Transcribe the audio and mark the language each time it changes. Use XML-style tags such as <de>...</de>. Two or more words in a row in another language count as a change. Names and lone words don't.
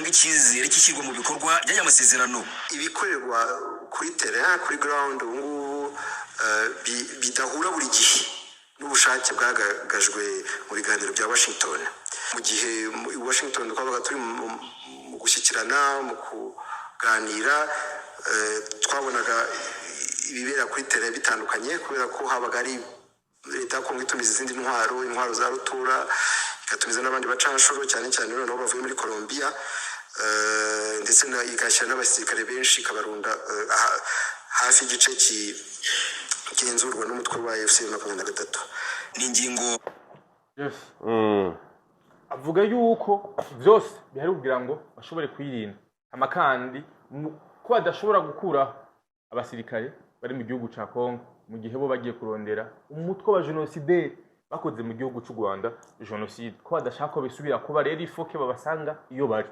<rw>icyizere cy'ishyirwa mu bikorwa by'aya masezerano ibikorerwa kuri terrain kuri ground ubu bidahura buri gihe n'ubushake bwagaragajwe mu biganiro bya Washington mu gihe Washington twabaga turi mu gushyikirana mu kuganira twabonaga ibibera kuri terrain bitandukanye kubera ko habaga ari leta Kongo itumiza izindi intwaro za rutura ikatumiza n'abandi bacanshuro cyane cyane noneho bavuye muri Colombia, ndetse igashyira n'abasirikare benshi ikabarunda hafi y'igice kigenzurwa n'umutwe wa FC-23. Ni ingingo</rw> <rn>avuga yuko byose bihari kugira ngo bashobore kwirinda amakandi ko badashobora gukura abasirikare bari mu gihugu ca Kongo mu gihe bo bagiye kurondera umutwe wa genocide bakoze mu gihugu cy'u Rwanda, genocide ko badashaka ko bisubira kuba, rero ifoke babasanga iyo bari.</rn>